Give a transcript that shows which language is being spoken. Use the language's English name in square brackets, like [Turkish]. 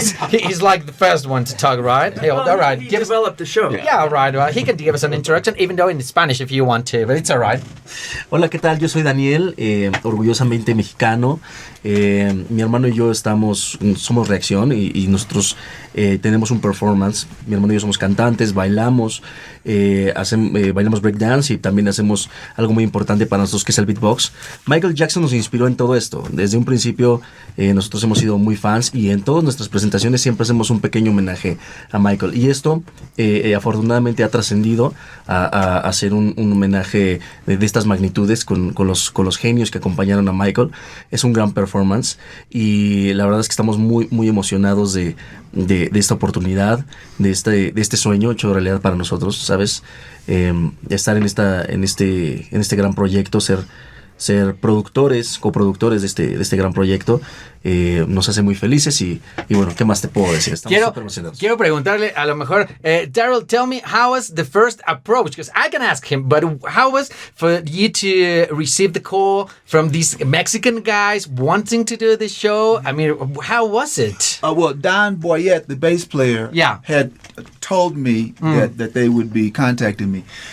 [English] he's like the first one to talk, right? Hey, all right. He developed the show. Yeah, all right. He can give us an introduction, even though in Spanish if you want to, but it's all right. [Spanish] Hola, ¿qué tal? Yo soy Daniel, orgullosamente mexicano. Mi hermano y yo somos Reacción y nosotros tenemos un performance. Mi hermano y yo somos cantantes, bailamos, bailamos breakdance y también hacemos algo muy importante para nosotros que es el beatbox. Michael Jackson nos inspiró en todo esto. Desde un principio nosotros hemos sido muy fans y en todas nuestras presentaciones siempre hacemos un pequeño homenaje a Michael. Y esto afortunadamente ha trascendido a hacer un homenaje de estas magnitudes con los genios que acompañaron a Michael. Es un gran performance y la verdad es que estamos muy, muy emocionados de esta oportunidad, de este sueño hecho realidad para nosotros, ¿sabes? Estar en este gran proyecto, ser coproductores de este gran proyecto, nos hace muy felices y bueno, ¿qué más te puedo decir? Estamos súper emocionados. Quiero preguntarle, a lo mejor, [English] Daryl, tell me, how was the first approach? Because I can ask him, but how was for you to receive the call from these Mexican guys wanting to do this show? I mean, how was it? Well, Don Boyette, the bass player, had told me that they would be contacting me.